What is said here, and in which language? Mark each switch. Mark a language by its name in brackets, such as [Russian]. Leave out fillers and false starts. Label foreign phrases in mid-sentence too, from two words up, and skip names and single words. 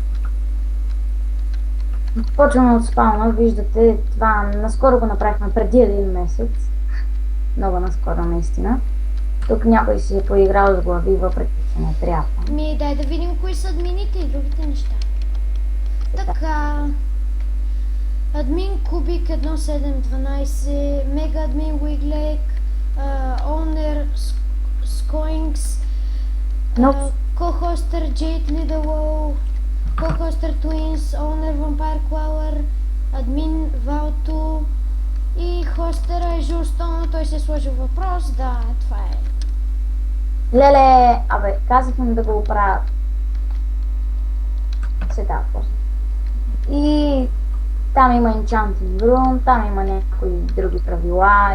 [Bulgarian] Почваме от спауна, виждате това, наскоро го направихме преди един месец, много наскоро наистина. Тук някой си е поиграл с глави, въпреки че не трябва. Дай да видим кои са админите и другите неща. Така, админ Кубик 1712, мега админ Уиглек, Owner Skoinks, Co-hoster Jade Lidalow, Co-hoster Twins, Owner Vampire Crawler, админ Valto и хостера е Жусто, но той се е сложил въпрос, да, това е. Леле, казах им да го оправят. Сега после. И там има Enchanting Room, там има някои други правила.